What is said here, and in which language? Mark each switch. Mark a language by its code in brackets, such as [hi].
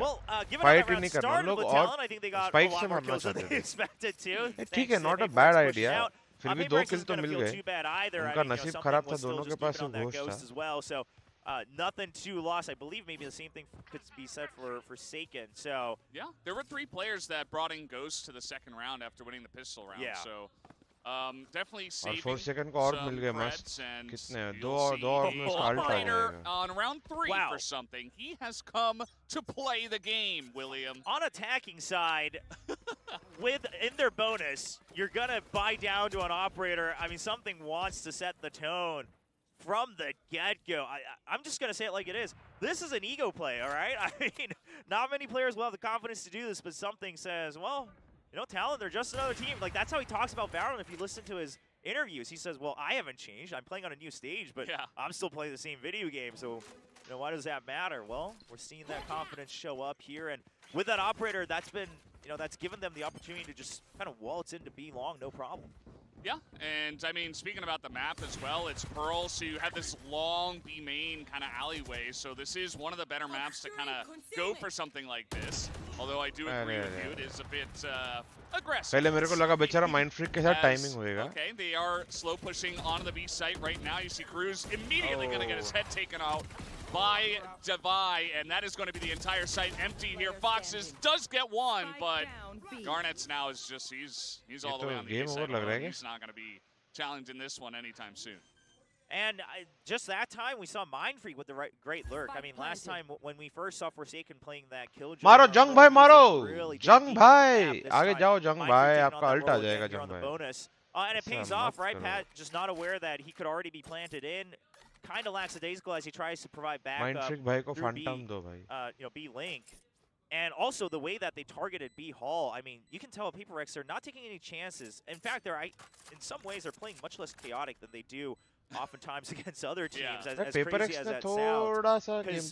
[en] Well, given how that round started with Talon, I think they got a lot more kills than they expected to. [hi] ठीक है, [en] not a bad idea. [hi] फिर भी 2 kill तो मिल गए. उनका नसीब खराब था, दोनों के पास घोस्ट था. [en] Nothing too lost. I believe maybe the same thing could be said for Forsaken. So yeah, there were 3 players that brought in Ghost to the second round after winning the pistol round. Yeah. So definitely saving [hi] Forsaken को और मिल गए मस्त. कितने 2 और में उसका ult आ जाएगा. [en] On round 3 for something. He has come to play the game, William. On attacking side, in their bonus, you're gonna buy down to an operator. I mean, something wants to set the tone from the get-go. I'm just going to say it like it is. This is an ego play, all right? I mean, not many players will have the confidence to do this, but something says, well, Talon, they're just another team. Like, that's how he talks about Valorant. If you listen to his interviews, he says, well, I haven't changed. I'm playing on a new stage, but I'm still playing the same video game. So, why does that matter? Well, we're seeing that confidence show up here. And with that operator, that's been, that's given them the opportunity to just kind of waltz into B long, no problem. Yeah, and I mean, speaking about the map as well, it's Pearl, so you have this long B main kind of alleyway, so this is one of the better maps to kind of go for something like this. Although I do agree with you, it is a bit aggressive. [hi] पहले मेरे को लगा बेचारा Mindfreak के साथ timing होएगा. [en] Okay, they are slow pushing onto the B site right now. You see Cruz immediately going to get his head taken out by Devi, and that is going to be the entire site empty here. Foxes does get one, but 𝐼𝐻𝐿𝐻 now is just, he's all the way on the A side. He's not going to be challenging this one anytime soon. And just that time, we saw Mindfreak with the great lurk. I mean, last time when we first saw Forsaken playing that kill, [hi] मारो जंग भाई मारो, जंग भाई, आगे जाओ जंग भाई, आपका ult आ जाएगा जंग भाई. [en] And it pays off, right? Pat just not aware that he could already be planted in. Kind of lackadaisical as he tries to provide backup through B link. And also the way that they targeted B Hall, I mean, you can tell at PRX they're not taking any chances. In fact, in some ways they're playing much less chaotic than they do oftentimes against other teams, as crazy as that sounds.